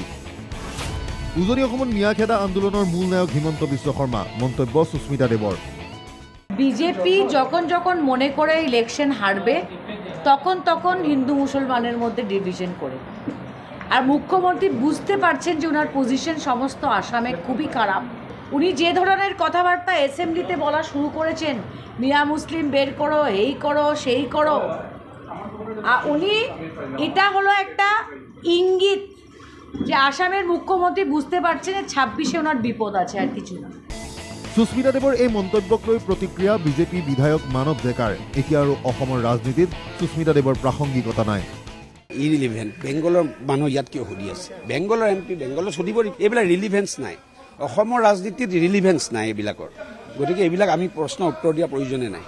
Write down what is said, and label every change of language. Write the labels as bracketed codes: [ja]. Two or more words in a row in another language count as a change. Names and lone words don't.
[as] উজনি অসমত মিয়াখেদা আন্দোলনৰ মূল নায়ক হিমন্ত বিশ্ব শৰ্মা, মন্তব্য সুস্মিতা দেৱৰ। [bn] বিজেপি যখন মনে করে ইলেকশন হারবে তখন হিন্দু মুসলমানের মধ্যে ডিভিশন করে। আর মুখ্যমন্ত্রী বুঝতে পারছেন যে ওনার পজিশন সমস্ত আসামে খুবই খারাপ। উনি যে ধরনের কথাবার্তা অ্যাসেম্বলিতে বলা শুরু করেছেন, মিয়া মুসলিম বের করো, এই করো সেই করো, উনি এটা হলো একটা ইঙ্গিত যে আসামের মুখ্যমন্ত্রী বুঝতে পারছেন ২৬শে ওনার বিপদ আছে, আর কিছু না। [as] সুস্মিতা দেৱৰ এই মন্তব্যক লৈ প্ৰতিক্ৰিয়া বিজেপি বিধায়ক মানৱ ডেকাৰ। এতিয়া আৰু অসমৰ ৰাজনীতিত সুস্মিতা দেৱৰ প্ৰাসংগিকতা নাই। ইৰিলিভেণ্ট বেংগলৰ মানুহ ইয়াত কিয় সুধি আছে? বেংগলৰ MP বেংগলত সুধিব, এইবিলাক ৰিলিভেঞ্চ নাই। অসমৰ ৰাজনীতিত ৰিলিভেঞ্চ নাই এইবিলাকৰ, গতিকে এইবিলাক আমি প্ৰশ্ন উত্তৰ দিয়া প্ৰয়োজনে নাই।